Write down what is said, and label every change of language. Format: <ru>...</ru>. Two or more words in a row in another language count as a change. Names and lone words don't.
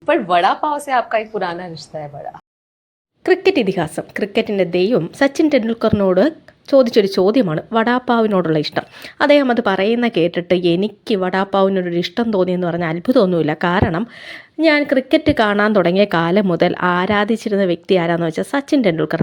<hi>पर वड़ा पाव से आपका एक पुराना रिश्ता है बड़ा।</hi> <ml>ക്രിക്കറ്റ് ഇതിഹാസം ക്രിക്കറ്റിൻ്റെ ദൈവം സച്ചിൻ ടെണ്ടുൽക്കറിനോട് ചോദിച്ചൊരു ചോദ്യമാണ് വടാപ്പാവിനോടുള്ള ഇഷ്ടം. അദ്ദേഹം അത് പറയുന്ന കേട്ടിട്ട് എനിക്ക് വടാപ്പാവിനോടൊരു ഇഷ്ടം തോന്നിയെന്ന് പറഞ്ഞാൽ അത്ഭുതമൊന്നുമില്ല. കാരണം ഞാൻ ക്രിക്കറ്റ് കാണാൻ തുടങ്ങിയ കാലം മുതൽ ആരാധിച്ചിരുന്ന വ്യക്തി ആരാന്ന് വെച്ചാൽ സച്ചിൻ ടെണ്ടുൽക്കറാണ്.</ml>